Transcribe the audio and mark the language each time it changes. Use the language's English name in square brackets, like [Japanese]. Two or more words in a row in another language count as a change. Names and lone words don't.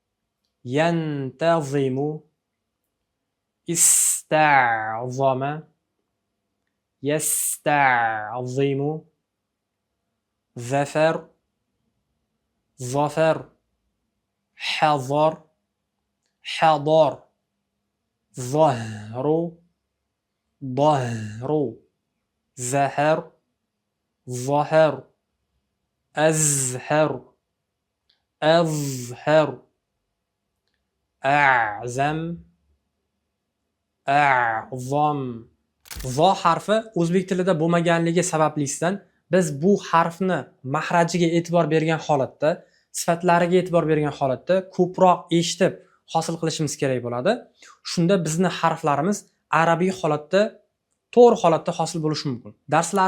[Arabic] ينتظم استعظم يستعظم ظفر ظفر حذر حضر ظهر, ظهر, زهر, ظهر, أزهر, أظهر, أعزم, أعظم. [Uzbek] Zo harfi o'zbek tilida bo'lmaganligi sabablisidan biz bu harfni mahrajiga e'tibor bergan holatda, sifatlariga e'tibor bergan holatda ko'proq eshitib hosil qilishimiz kerak bo'ladi. Shunda bizni harflarimiz arabiy holatda, to'g'ri holatda hosil bo'lishi mumkin.